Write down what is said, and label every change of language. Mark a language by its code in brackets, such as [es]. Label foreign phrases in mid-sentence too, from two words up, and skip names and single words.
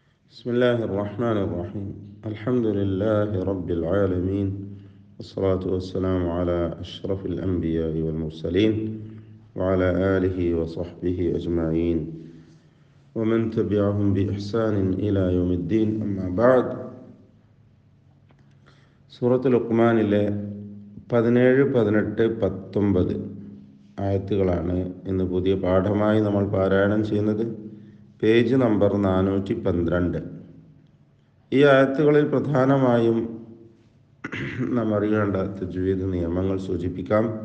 [ar] بسم الله الرحمن الرحيم الحمد لله رب العالمين والصلاة والسلام على أشرف الأنبياء والمرسلين وعلى آله وصحبه أجمعين ومن تبعهم بإحسان إلى يوم الدين أما بعد سورة لقمان 17, 18, 19 [ml] ആയത്തുകളാണ് ഇന്ന് പുതിയ പാഠമായി നമ്മൾ പാരായണം ചെയ്യുന്നത്. പേജ് നമ്പർ 412. ഈ ആയത്തുകളിൽ പ്രധാനമായും നാം അറിയേണ്ട തജ്വീദ് നിയമങ്ങൾ സൂചിപ്പിക്കാം.